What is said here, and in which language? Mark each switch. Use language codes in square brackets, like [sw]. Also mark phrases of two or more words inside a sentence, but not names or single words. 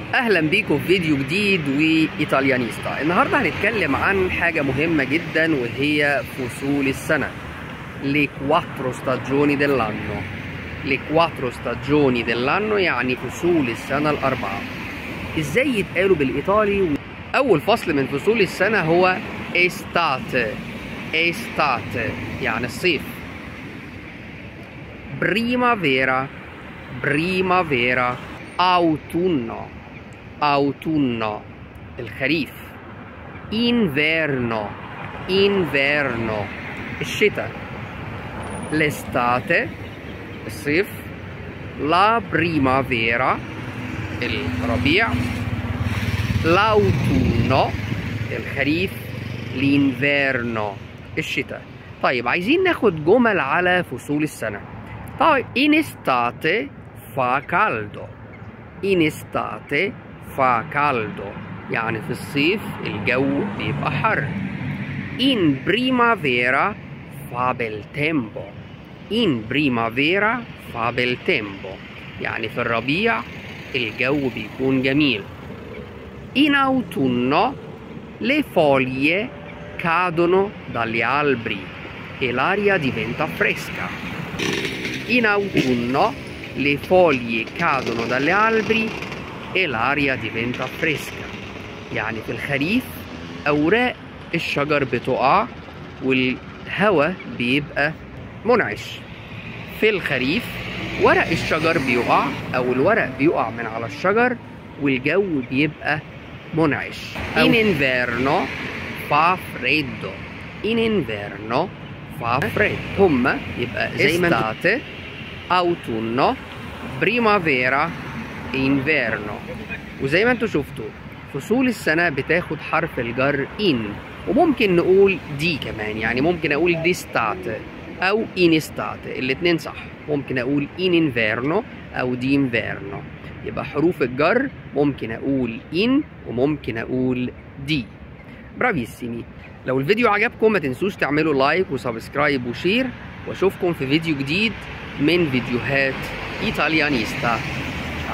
[ar] اهلا بيكم في فيديو جديد وإيطاليانيستا. النهارده هنتكلم عن حاجه مهمه جدا وهي فصول السنه. [it] Le quattro stagioni dell'anno. Le quattro stagioni dell'anno [ar] يعني فصول السنه الاربعه. ازاي يتقالوا بالايطالي؟ اول فصل من فصول السنه هو estate. estate يعني الصيف. [it] primavera. primavera. autunno. autunno الخريف. inverno. inverno الشتاء. l'estate الصيف. la primavera الربيع. l'autunno الخريف. l'inverno الشتاء. [ar] طيب عايزين ناخد جمل على فصول السنة. [it] طيب in estate fa caldo. in estate fa caldo [ar] يعني في الصيف الجو بيبقى حر. [it] in primavera fa bel tempo. in primavera fa bel tempo [ar] يعني في الربيع الجو بيكون جميل. [it] in autunno le foglie cadono dagli alberi e l'aria diventa fresca. in autunno le foglie cadono dalle alberi e l'aria diventa fresca [ar] يعني في الخريف أوراق الشجر بتقع والهواء بيبقى منعش. في الخريف ورق الشجر بيقع أو الورق بيقع من على الشجر والجو بيبقى منعش. [it] in inverno fa freddo. in inverno fa freddo. [ar] هما يبقى زي ما [it] estate autunno primavera inverno. [ar] وزي ما انتوا شفتوا فصول السنة بتاخد حرف الجر in، وممكن نقول دي كمان، يعني ممكن اقول [it] d'estate [ar] او [it] in estate، [ar] الاتنين صح. ممكن اقول [it] in inverno [ar] او [it] di inverno. [ar] يبقى حروف الجر ممكن اقول in وممكن اقول دي. برافيسيمي. لو الفيديو عجبكم ما تنسوش تعملوا [en] like and subscribe and share, [ar] واشوفكم في فيديو جديد من فيديوهات إيطاليانيستا.